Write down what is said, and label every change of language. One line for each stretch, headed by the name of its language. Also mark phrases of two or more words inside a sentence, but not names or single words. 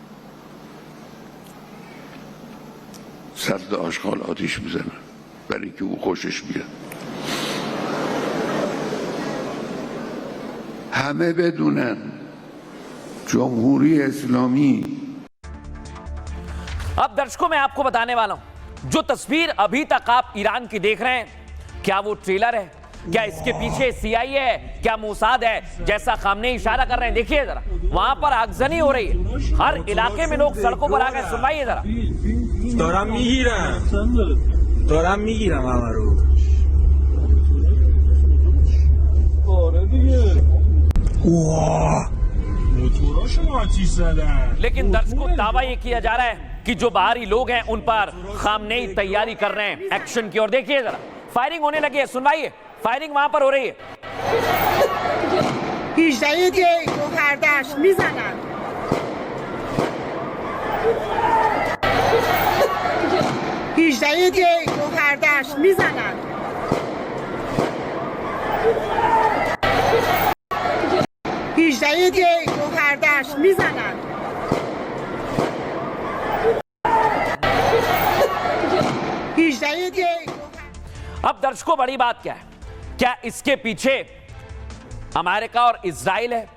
Persian: سرد آشغال آتیش میزنن برای که او خوشش بیاد. همه بدونن جمهوری اسلامی.
Hindi: अब दर्शकों, मैं आपको बताने वाला हूं, जो तस्वीर अभी तक आप ईरान की देख रहे हैं, क्या वो ट्रेलर है? क्या इसके पीछे CIA है? क्या मोसाद है? जैसा खामनेई इशारा कर रहे हैं, देखिए जरा, वहां पर आगजनी हो रही है। हर इलाके में लोग सड़कों पर आ गए। सुनवाइए जरा। लेकिन दर्शकों, दावा यह किया जा रहा है कि जो बाहरी लोग हैं उन पर खामनेई तैयारी कर रहे हैं एक्शन की। और देखिए जरा, फायरिंग होने लगी है। सुनवाइए, फायरिंग वहां पर हो रही है।
Persian: 18 دی گوهردشت میزنن. 18 دی گوهردشت میزنن. 18 دی گوهردشت میزنن. 18 دی.
Hindi: अब दर्शकों, बड़ी बात क्या है? क्या इसके पीछे अमेरिका और इजराइल है?